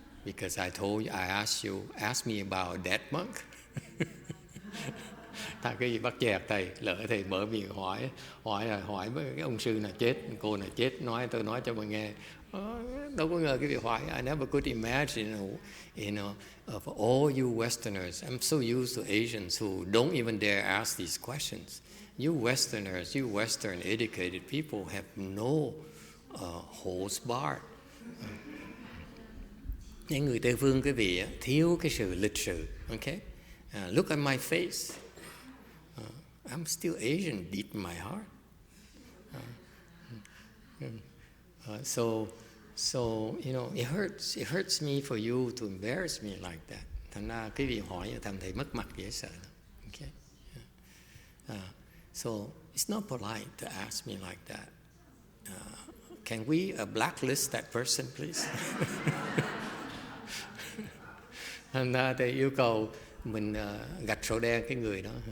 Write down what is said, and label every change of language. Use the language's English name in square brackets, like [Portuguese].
[English] Because I told you, I asked me about a dead monk. [Vietnamese] Thầy cái gì bắt chẹt thầy, lỡ thầy mở miệng hỏi với cái ông sư nào chết, cô nào chết, tôi nói cho mà nghe. Đâu có ngờ cái việc hỏi. [English] I never could imagine, you know, of all you Westerners. I'm so used to Asians who don't even dare ask these questions. You Westerners, you Western educated people have no holds barred. [Vietnamese] Những người Tây phương quý vị thiếu cái sự lịch sự. [English] Okay? Look at my face. I'm still Asian deep in my heart. So you know, it hurts me for you to embarrass me like that. [Vietnamese] Thành ra cái vị hỏi thầm thầy mất mặt dễ sợ. [English] Okay. So it's not polite to ask me like that. Can we blacklist that person, please? [Vietnamese] Thành ra thầy yêu cầu mình gạch sổ đen cái người đó.